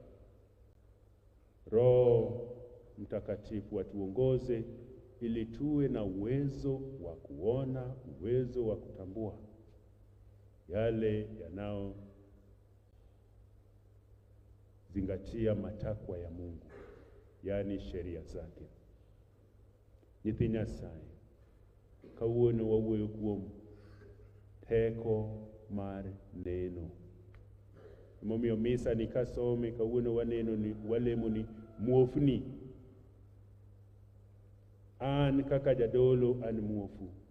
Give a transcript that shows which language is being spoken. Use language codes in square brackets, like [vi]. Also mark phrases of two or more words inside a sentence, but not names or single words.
[sw] Roho Mtakatifu atuongoze, ili tuwe na uwezo wa kuona, uwezo wa kutambua yale yanayozingatia matakwa ya Mungu, yani sheria zake. [luo] Nyithi Nyasaye, kawuono wawuoyo kuom teko mar neno. Momiyo misa ni kasome kawuono walemo ni muofni. An kaka jadolo an muofu.